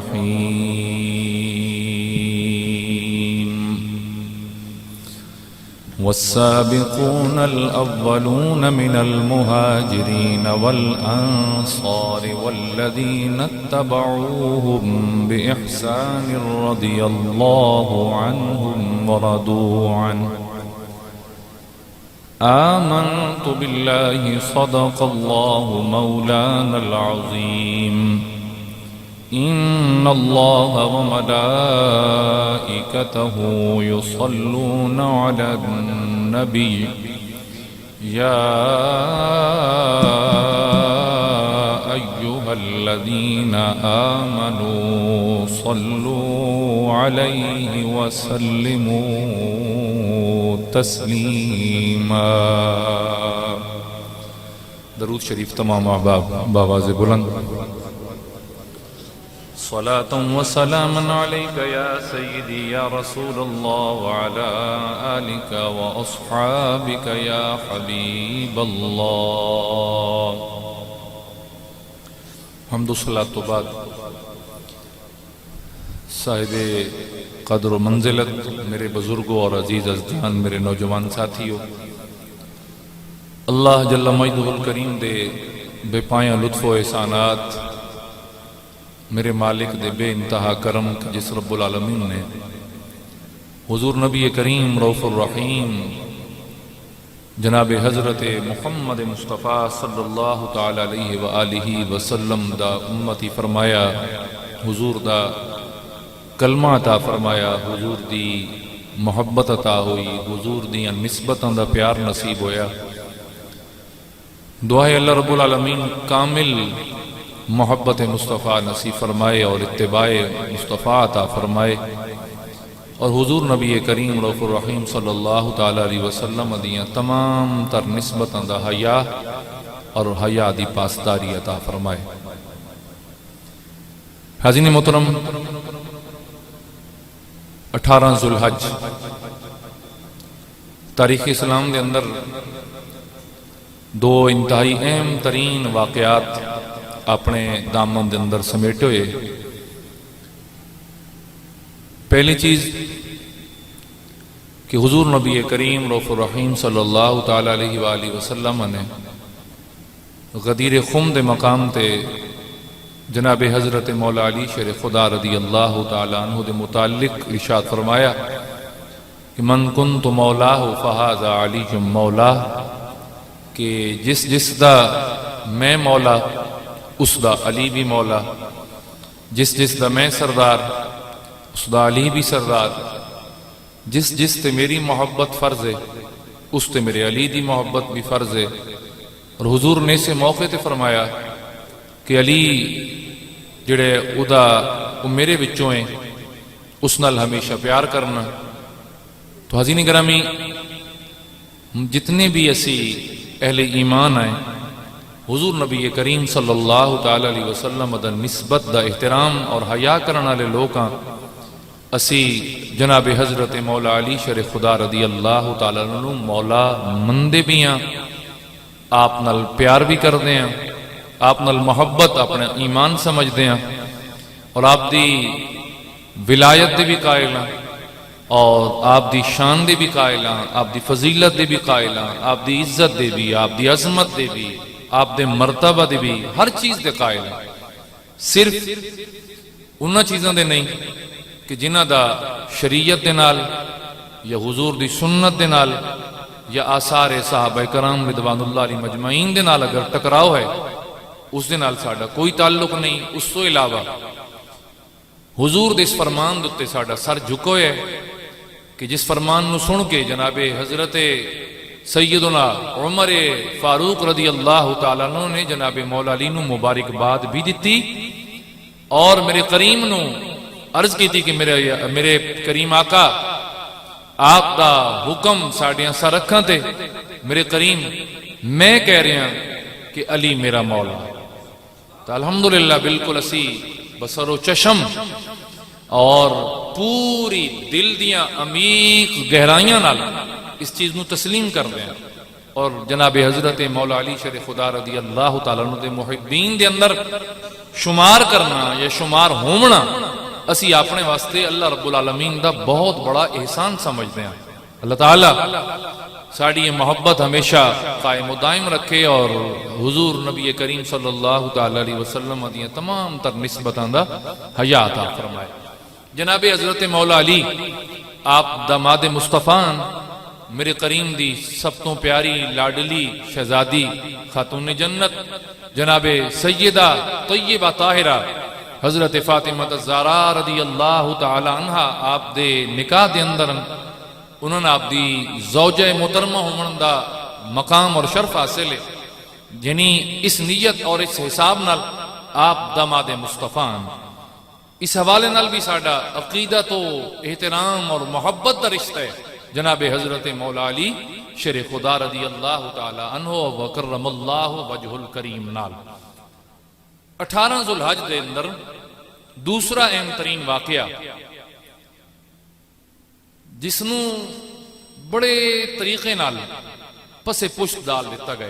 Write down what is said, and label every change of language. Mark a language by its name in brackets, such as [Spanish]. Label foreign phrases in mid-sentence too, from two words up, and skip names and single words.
[Arabic] رحيم والسابقون الأولون من المهاجرين والأنصار والذين اتبعوهم بإحسان رضي الله عنهم ورضوا عنه آمنت بالله صدق الله مولانا العظيم إن الله وملائكته يصلون على النبي يا أيها الذين آمنوا صلوا عليه وسلموا تسليما. [Urdu] درود شریف تمام احباب باآوازِ بلند. [Arabic] صلاةً وسلامًا عليك يا سيدي يا رسول الله وعلى آلك وأصحابك يا حبيب الله. [Urdu] حمد و صلات تو بعد صاحبِ قدر منزلت میرے بزرگوں اور عزیز ازدان میرے نوجوان ساتھیوں, [Arabic] الله جل [Punjabi] مجدل کریم دے بےپایہ لطف و احسانات، میرے مالک دے بے انتہا کرم جس [Arabic] رب العالمين [Punjabi] نے حضور نبی کریم رؤف الرحیم جناب حضرت محمد مصطفیٰ [Arabic] صلى الله تعالى عليه وآله وسلم [Punjabi] دا امتی فرمایا، حضور دا کلمہ عطا فرمایا، حضور دی محبت عطا ہوئی، حضور دی نسبتاں دا پیار نصیب ہویا. دعا ہے اللہ [Arabic] رب العالمين [Punjabi] کامل محبت مصطفیٰ نصیب فرمائے اور اتباعِ مصطفیٰ عطا فرمائے اور حضور نبی کریم رؤف الرحیم [Arabic] صلى الله تعالى عليه وسلم [Punjabi] دیاں تمام تر نسبتاں دا حیا اور حیا دی پاسداری عطا فرمائے. [Urdu] حاضن محترم، 18 ذوالحج تاریخ اسلام کے اندر دو انتہائی اہم ترین واقعات اپنے دامن کے اندر سمیٹے ہوئے. [Punjabi] پہلی چیز کہ حضور نبی کریم رؤف الرحیم [Arabic] صلى الله تعالى عليه وآله وسلم [Punjabi] نے غدیر خم دے مقام تے جناب حضرت مولا علی شیر خدا [Arabic] رضي الله تعالى عنه [Punjabi] دے متعلق ارشاد فرمایا کہ [Arabic] من كنت مولاه فهذا علي مولاه, [Punjabi] ، کہ جس جس دا میں مولا اسدا علی بھی مولا، جس جس دا میں سردار اسدا علی بھی سردار، جس جس تے میری محبت فرض ہے اس تے میرے علی دی محبت بھی فرض ہے. اور حضور نے اس موقعے تے فرمایا کہ علی جہڑے اودا او میرے وچوں ہے، اس نال ہمیشہ پیار کرنا. تو حاضرین گرامی، جتنے بھی اسی اہلِ ایمان آئے، حضور نبی کریم [Arabic] صلى الله تعالى عليه وسلم [Punjabi] دا نسبت دا احترام اور حیا کرنے والے لوگ ہاں. اسی جناب حضرت مولا علی شیر خدا [Arabic] رضي الله تعالى عنه [Punjabi] مولا مندے بھی ہاں، آپ نال پیار بھی کردے ہیں، آپ نال محبت اپنا ایمان سمجھدے ہیں اور آپ دی ولایت دے بھی قائل ہاں اور آپ دی شان دے بھی قائل ہاں، آپ دی فضیلت دے بھی قائل ہاں، آپ دی عزت دے بھی، آپ دی عظمت دے بھی، آپ دے مرتبہ دے بھی، ہر چیز دے قائل ہاں. صرف انہاں چیزاں دے نہیں کہ جنہاں دا شریعت دے نال یا حضور دی سنت دے نال یا آثارِ صحابہ کرام [Arabic] رضوان الله عليهم أجمعين [Punjabi] دے نال اگر ٹکراؤ ہے، اس دے نال ساڈا کوئی تعلق نہیں. اس توں علاوہ حضور دے اس فرمان دے اتے ساڈا سر جھکو ہے کہ جس فرمان نوں سن کے جنابِ حضرت سیدنا عمر فاروق [Arabic] رضي الله تعالى عنه [Punjabi] نے جنابِ مولا علی نوں مبارکباد بھی دتی اور میرے کریم نوں عرض کیتی سی کہ میرے کریم آقا آپ دا حکم ساڈیاں سر اکھاں تے، میرے کریم میں کہہ رہیا کہ علی میرا مولا. تو الحمدللہ بالکل اسی بسر و چشم اور پوری دل دیاں عمیق گہرائیاں نال اس چیز نوں تسلیم کردے ہیں اور جناب حضرت مولا علی شیر خدا [Arabic] رضي الله تعالى عنه [Punjabi] دے محبین دے اندر شمار کرنا یا شمار ہونا اسی اپنے واسطے اللہ [Arabic] رب العالمين [Punjabi] دا بہت وڈا احسان سمجھدے ہیں. اللہ تعالیٰ ساڈی ایہ محبت ہمیشہ قائم دائم رکھے اور حضور نبی کریم [Arabic] صلى الله تعالى عليه وسلم [Punjabi] دی تمام تر نسبتاں دا حیا عطا فرمائے. جناب حضرت مولا علی آپ داماد مصطفیٰ میرے کریم دی سب توں پیاری لاڈلی شہزادی خاتونِ جنت جناب سیدہ طیبہ طاہرہ حضرت فاطمہ زہرا [Arabic] رضي الله تعالى عنها [Punjabi] آپ دے نکاح دے اندر انہاں نے آپ دی زوجہ محترمہ ہونے دا مقام اور شرف حاصل ہے. یعنی اس نیت اور اس حساب نال آپ داماد مصطفیٰ اس حوالے نال بھی ساڈا عقیدہ تو احترام اور محبت دا رشتہ ہے جناب حضرت مولا علی شیر خدا [Arabic] رضي الله تعالى عنه وكرم الله وجهه الكريم [Punjabi] نال 18 ذوالحج دے اندر دوجا اہم ترین واقعہ جسنوں وڈے طریقے نال پسِ پشت ڈال دتا گیا.